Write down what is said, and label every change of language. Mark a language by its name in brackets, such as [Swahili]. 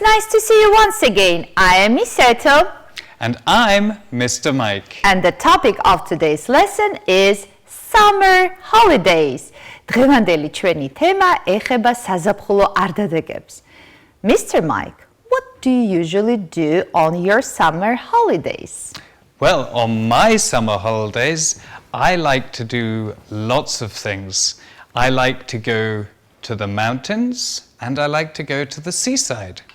[English] Nice to see you once again. I am Miss Eto. And I'm Mr. Mike. And the topic of today's lesson is summer holidays. [Georgian] დღევანდელი ჩვენი თემა ეხება საზაფხულო არდადეგებს. [English] Mr. Mike, what do you usually do on your summer holidays? Well, on my summer holidays, I like to do lots of things. I like to go to the mountains and I like to go to the seaside.